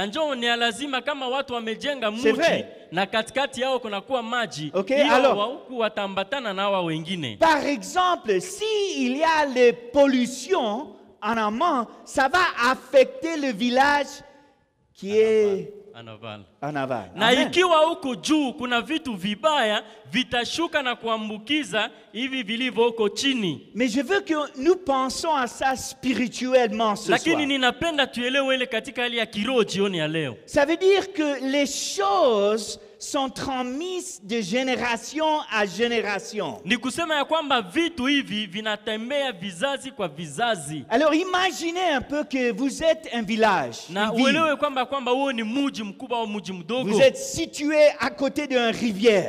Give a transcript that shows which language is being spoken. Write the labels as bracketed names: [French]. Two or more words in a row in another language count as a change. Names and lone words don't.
[French] C'est vrai. Okay, alors, par exemple, s'il y a les pollutions en amont, ça va affecter le village qui est en aval. [Swahili] Na ikiwa huko juu kuna vitu vibaya vitashuka na kuambukiza hivi vilivyo huko chini. [French] Mais je veux que nous pensions à ça spirituellement ce soir. [Swahili] Lakini ninapenda tuelewe ile katika hali ya kiroho jioni ya leo. [French] Ça veut dire que les choses sont transmises de génération à génération. Alors imaginez un peu que vous êtes un village. Vous êtes situé à côté d'une rivière.